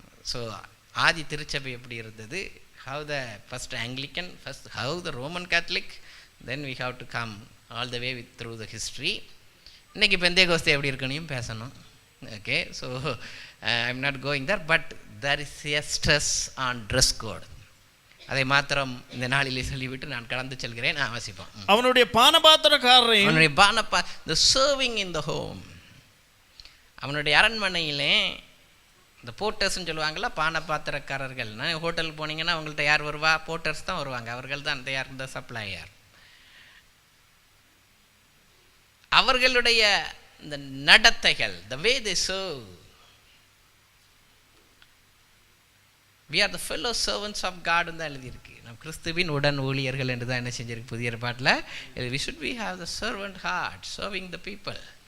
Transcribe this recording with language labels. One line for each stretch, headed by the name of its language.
English: so
Tamil: ஆதி திருச்சபை எப்படி இருந்தது,
English: how the first Anglican, first how the Roman Catholic, then we have to come all the way through the history.
Tamil: இன்றைக்கி பெந்தேகோஸ்தே எப்படி இருக்குன்னு பேசணும்.
English: Okay, so I am not going there, but there is a stress on dress code.
Tamil: அதை மாத்திரம் இந்த நாளிலே சொல்லிவிட்டு நான் கடந்து செல்கிறேன். வாசிப்போம். அவனுடைய பானபாத்திரக்காரரையும், அவனுடைய
English: the serving in the home,
Tamil: அவனுடைய அரண்மனையிலே இந்த போர்ட்டர்ஸ்ன்னு சொல்லுவாங்கள்ல, பானபாத்திரக்காரர்கள். ஹோட்டலுக்கு போனீங்கன்னா அவங்கள்ட்ட யார் வருவா? போர்ட்டர்ஸ் தான் வருவாங்க. அவர்கள் தான் இந்த சப்ளையர். அவர்களுடைய இந்த நடத்தைகள்,
English: the way they serve, we are the fellow servants of God
Tamil: தான் எழுதியிருக்கு. நம் கிறிஸ்துவின் உடன் ஊழியர்கள் என்று தான் என்ன செஞ்சிருக்கு புதிய ஏற்பாட்டில்.
English: we should be have the servant heart, serving the people.